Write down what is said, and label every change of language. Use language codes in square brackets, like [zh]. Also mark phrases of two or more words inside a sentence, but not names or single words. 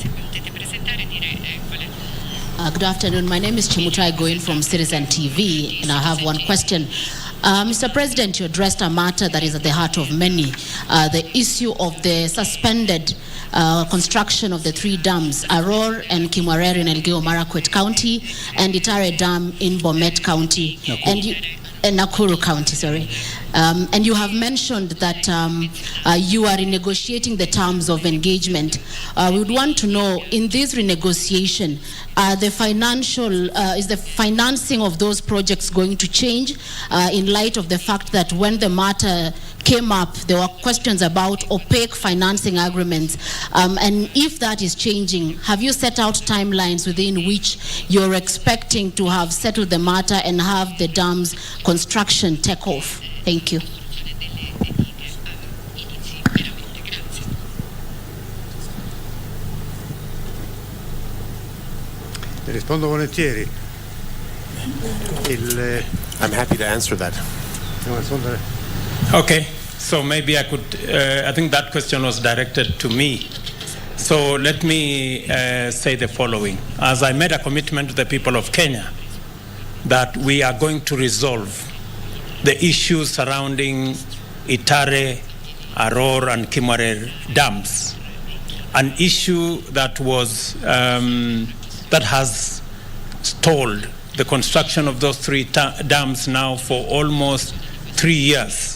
[en] Good afternoon. My name is Chimutai Goin from Citizen TV, and I have one question. Mr. President, you addressed a matter that is at the heart of many, the issue of the suspended construction of the three dams, Aror and Kimwarere in Elgeyo Marakwet County, and Itare Dam in Bomet County. Nakuru County, sorry. And you have mentioned that you are renegotiating the terms of engagement. We would want to know, in this renegotiation, is the financing of those projects going to change in light of the fact that when the matter came up, there were questions about opaque financing agreements. And if that is changing, have you set out timelines within which you're expecting to have settled the matter and have the dam's construction take off? Thank you. [it] Rispondo volentieri. [en] I'm happy to answer that. Okay, so maybe I could, I think that question was directed to me. So let me say the following. As I made a commitment to the people of Kenya that we are going to resolve the issues surrounding Itare, Aror, and Kimwarer dams, an issue that was, that has stalled the construction of those three dams now for almost 3 years.